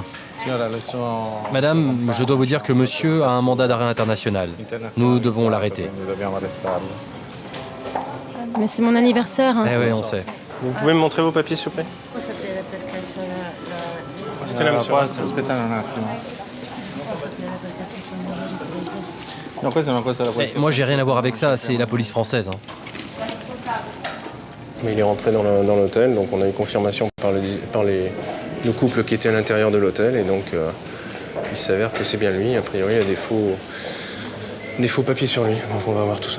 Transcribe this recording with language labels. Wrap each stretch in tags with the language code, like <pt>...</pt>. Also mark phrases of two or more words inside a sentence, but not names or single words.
<fr>Madame, je dois vous dire que monsieur a un mandat d'arrêt international. Nous devons l'arrêter. Mais c'est mon anniversaire. Eh oui, on sait. Vous pouvez me montrer vos papiers, s'il vous plaît? C'était là, monsieur.</fr> <it>Aspetta un attimo. No, questa è una cosa della</it> <fr>Eh, moi, j'ai rien à voir avec ça, c'est la police française. Hein. Mais il est rentré dans l'hôtel, donc on a eu confirmation par le couple qui était à l'intérieur de l'hôtel, et donc il s'avère que c'est bien lui. A priori, il y a des faux papiers sur lui, donc on va voir tout ça.</fr>